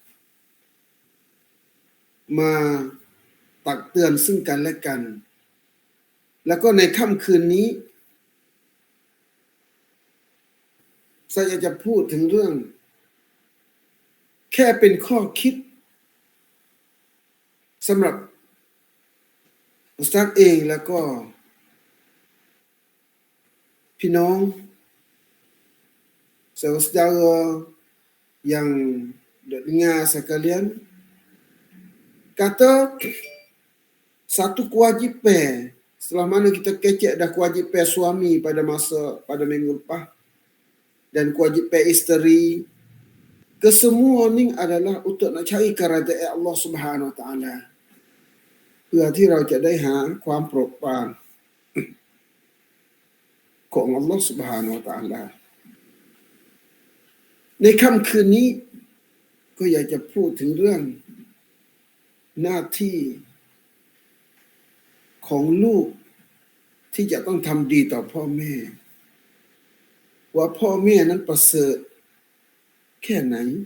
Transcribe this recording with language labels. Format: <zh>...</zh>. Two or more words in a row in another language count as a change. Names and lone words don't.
<th>มาตักเตือนซึ่งกันและกัน แล้วก็ในค่ำคืนนี้sayaจะพูดถึงเรื่อง แค่เป็นข้อคิดสำหรับอุสตัดเองแล้วก็พี่น้อง</th> <ms>saudara-saudara yang dengar sekalian, kata satu kewajipan setelah mana kita kecek dah kewajipan suami pada minggu lepas dan kewajipan isteri, kesemua ni adalah untuk nak cari keridaan Allah</ms> <ar>سبحانه وتعالى</ar> <th>เพื่อที่เราจะได้หาความโปรดปรานของ</th> <ms>Allah</ms> <ar>سبحانه وتعالى</ar> <th>ในค่ำคืนนี้ก็อยากจะพูดถึงเรื่องหน้าที่ของลูกที่จะต้องทำดีต่อพ่อแม่ว่าพ่อแม่นั้นประเสริฐแค่ไหน</th>